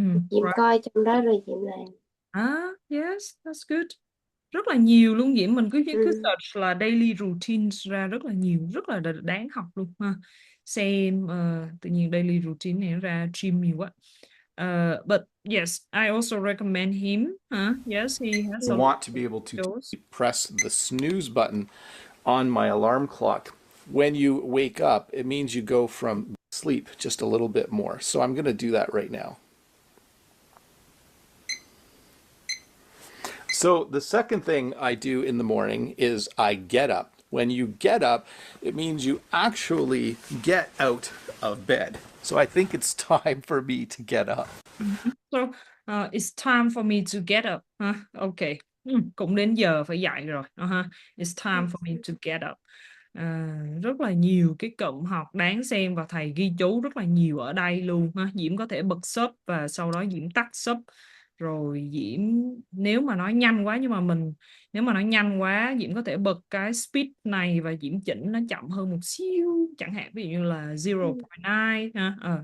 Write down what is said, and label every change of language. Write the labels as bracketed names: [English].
[Vietnamese] Diễm coi trong đó rồi Diễm làm. [English] Yes, that's good. [Vietnamese] Rất là nhiều luôn Diễm, mình cứ search là daily routines ra rất là nhiều, rất là đáng học luôn ha. Xem tự nhiên daily routine này ra gym nhiều quá. [English] But yes, I also recommend him. Yes, he has I want to be able to press the snooze button on my alarm clock. When you wake up, it means you go from sleep just a little bit more. So I'm going to do that right now. So the second thing I do in the morning is I get up. When you get up, it means you actually get out of bed. So I think it's time for me to get up. So it's time for me to get up. Okay. [Vietnamese] Cũng đến giờ phải dậy rồi. [English] It's time for me to get up. [Vietnamese] Rất là nhiều cái cụm học đáng xem và thầy ghi chú rất là nhiều ở đây luôn ha. Diễm có thể bật sub và sau đó Diễm tắt sub, rồi Diễm nếu mà nói nhanh quá, nếu mà nói nhanh quá Diễm có thể bật cái speed này và Diễm chỉnh nó chậm hơn một xíu, chẳng hạn ví dụ như là 0.9 ha.